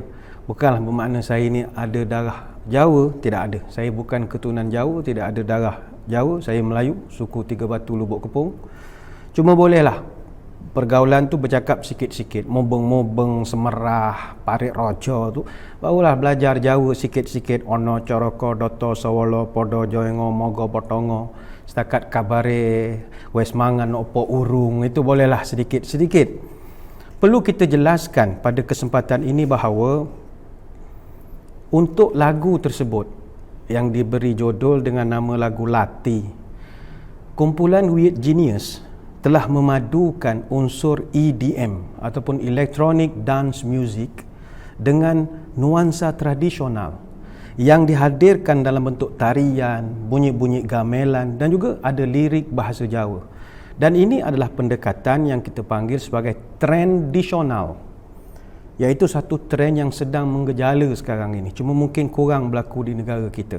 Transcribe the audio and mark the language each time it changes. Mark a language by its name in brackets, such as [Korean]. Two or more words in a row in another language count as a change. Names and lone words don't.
[Malay] Bukanlah bermakna saya ini ada darah Jawa, tidak ada. Saya bukan keturunan Jawa, tidak ada darah Jawa. Saya Melayu, suku Tiga Batu, Lubuk Kepong. Cuma bolehlah pergaulan tu bercakap sikit-sikit, mobeng-mobeng, semerah, parit rojo tu, barulah belajar Jawa sikit-sikit. [Javanese] Ono coroko doto sawolo podo joengo mogo potongo setakat kabare wes mangan opo urung, [Malay] itu bolehlah sedikit-sedikit. Perlu kita jelaskan pada kesempatan ini bahawa untuk lagu tersebut yang diberi judul dengan nama lagu Lati, kumpulan Weird Genius telah memadukan unsur EDM ataupun [English] Electronic Dance Music [Malay] dengan nuansa tradisional yang dihadirkan dalam bentuk tarian, bunyi-bunyi gamelan dan juga ada lirik bahasa Jawa. Dan ini adalah pendekatan yang kita panggil sebagai tradisional, iaitu satu trend yang sedang menggejala sekarang ini, cuma mungkin kurang berlaku di negara kita.